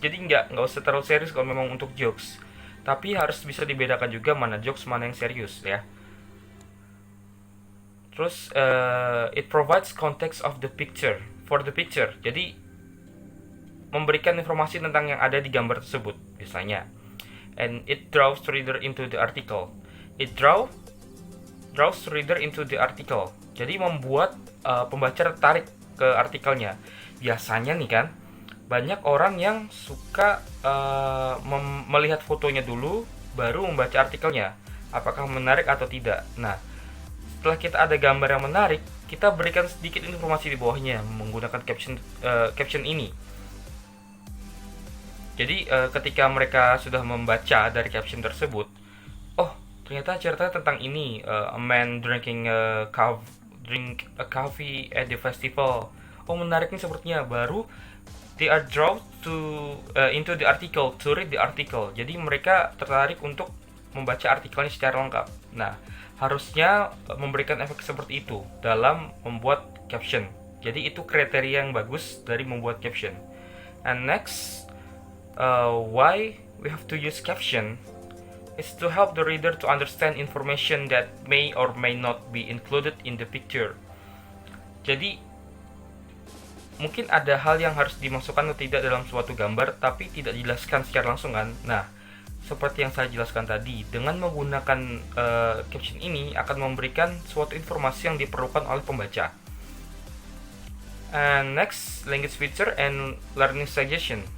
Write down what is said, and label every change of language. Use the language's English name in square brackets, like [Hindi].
[Indonesian] Jadi nggak usah terlalu serius kalau memang untuk jokes, tapi harus bisa dibedakan juga mana jokes mana yang serius ya. Terus [English] it provides context of the picture for the picture. [Indonesian] Jadi memberikan informasi tentang yang ada di gambar tersebut misalnya. [English] And it draws reader into the article. It draws reader into the article. [Indonesian] Jadi membuat pembaca tertarik ke artikelnya. Biasanya nih kan, banyak orang yang suka melihat fotonya dulu baru membaca artikelnya, apakah menarik atau tidak. Nah, setelah kita ada gambar yang menarik, kita berikan sedikit informasi di bawahnya menggunakan caption ini. Jadi ketika mereka sudah membaca dari caption tersebut, oh ternyata ceritanya tentang ini, [English] a man drinking a coffee at the festival. [Indonesian] Oh menarik nih sepertinya. [English] Baru they are drawn into the article to read the article. [Indonesian] Jadi mereka tertarik untuk membaca artikelnya secara lengkap. Nah, harusnya memberikan efek seperti itu dalam membuat caption. Jadi itu kriteria yang bagus dari membuat caption. [English] And next, why we have to use caption is to help the reader to understand information that may or may not be included in the picture. [Indonesian] Jadi mungkin ada hal yang harus dimasukkan atau tidak dalam suatu gambar tapi tidak dijelaskan secara langsung kan. Nah, seperti yang saya jelaskan tadi, dengan menggunakan caption ini akan memberikan suatu informasi yang diperlukan oleh pembaca. [English] And next, language feature and learning suggestion.